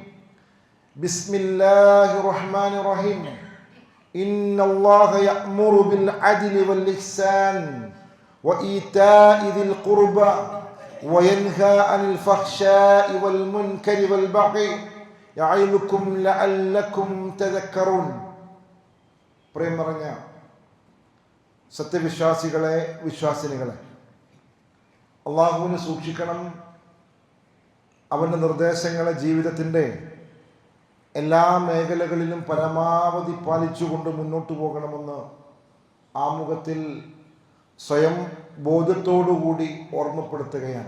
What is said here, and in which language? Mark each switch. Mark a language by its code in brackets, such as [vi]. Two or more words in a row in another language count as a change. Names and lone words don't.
[ar] بسم الله الرحمن الرحيم. إن الله يأمر بالعدل والإحسان وإيتاء ذي القربى وينهى عن الفحشاء والمنكر والبغي يعظكم لعلكم تذكرون. [ml] പ്രേം നിറഞ്ഞ സത്യവിശ്വാസികളെ, വിശ്വാസിനികളെ, അള്ളാഹുവിനെ സൂക്ഷിക്കണം. അവൻ്റെ നിർദ്ദേശങ്ങളെ ജീവിതത്തിൻ്റെ എല്ലാ മേഖലകളിലും പരമാവധി പാലിച്ചുകൊണ്ട് മുന്നോട്ട് പോകണമെന്ന് ആമുഖത്തിൽ സ്വയം ബോധത്തോടുകൂടി ഓർമ്മപ്പെടുത്തുകയാണ്.